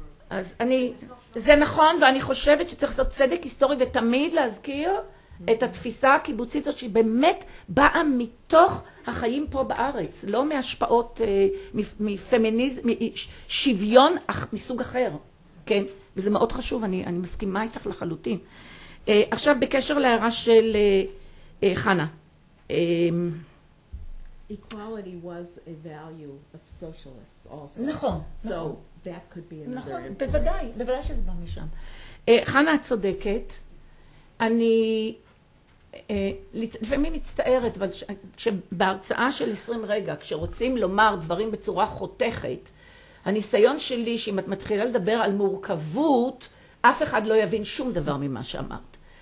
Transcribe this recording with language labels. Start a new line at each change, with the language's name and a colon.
Hebrew: אז זה נכון, ואני חושבת שצריך לעשות צדק היסטורי ותמיד להזכיר את התפיסה הקיבוצית הזאת שהיא באמת באה מתוך החיים פה בארץ, לא מהשפעות מפמיניזם, משוויון מסוג אחר, כן? וזה מאוד חשוב, אני מסכימה איתך לחלוטין. עכשיו בקשר להערה של חנה.
English: Equality was a value of socialists also.
Hebrew: נכון.
English: So that could be another
Hebrew: נכון,
English: influence.
Hebrew: בוודאי שזה בא משם. חנה, את צודקת. אני לפעמים מצטערת, אבל בהרצאה של 20 רגע, כשרוצים לומר דברים בצורה חותכת, הניסיון שלי שאם את מתחילה לדבר על מורכבות, אף אחד לא יבין שום דבר ממה שאמרת.